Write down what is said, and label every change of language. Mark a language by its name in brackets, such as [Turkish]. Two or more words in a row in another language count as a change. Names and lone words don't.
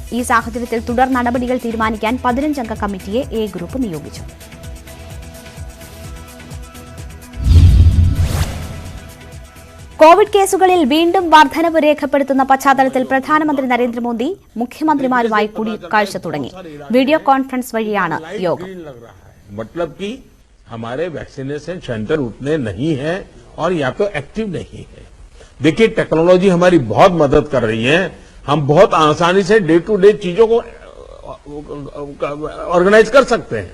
[Malayalam] ഈ സാഹചര്യത്തിൽ തുടർ നടപടികൾ തീരുമാനിക്കാൻ 15-അംഗ കമ്മിറ്റിയെ എ ഗ്രൂപ്പ് നിയോഗിച്ചു. കോവിഡ് കേസുകളിൽ വീണ്ടും വർധനവ് രേഖപ്പെടുത്തുന്ന പശ്ചാത്തലത്തിൽ പ്രധാനമന്ത്രി നരേന്ദ്രമോദി മുഖ്യമന്ത്രിമാരുമായി കൂടിക്കാഴ്ച തുടങ്ങി. [English] video conference [Malayalam] വഴിയാണ് യോഗം. [Hindi] मतलब कि हमारे [English] vaccination centre [Hindi] उतने नहीं है और या तो एक्टिव नहीं है. देखिए टेक्नोलॉजी हमारी बहुत मदद कर रही है. हम बहुत आसानी से [English] day to day [Hindi] चीजों को ऑर्गेनाइज कर सकते हैं.